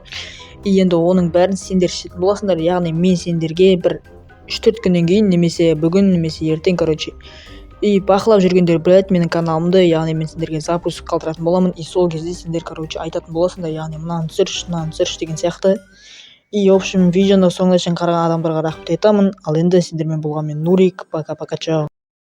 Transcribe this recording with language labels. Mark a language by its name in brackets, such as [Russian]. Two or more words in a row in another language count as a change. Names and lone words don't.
[Kazakh] И енді оның бәрін сендер шешетін боласыңдар, яғни мен сендерге бір 3-4 күннен кейін, немесе бүгін, немесе ертең, И бақылап жүргендер біледі менің каналымды, яғни мен сендерге запуск қалдыратын боламын. И сол кезде сендер, айтатын боласыңдар, яғни мынаны түсірші деген сияқты. [Russian] И, в общем, [Kazakh] видеоны соңына шейін қараған адамдарға рахмет айтамын. Ал енді сендермен болған мен Нурик. [Russian] Пока-пока, чао.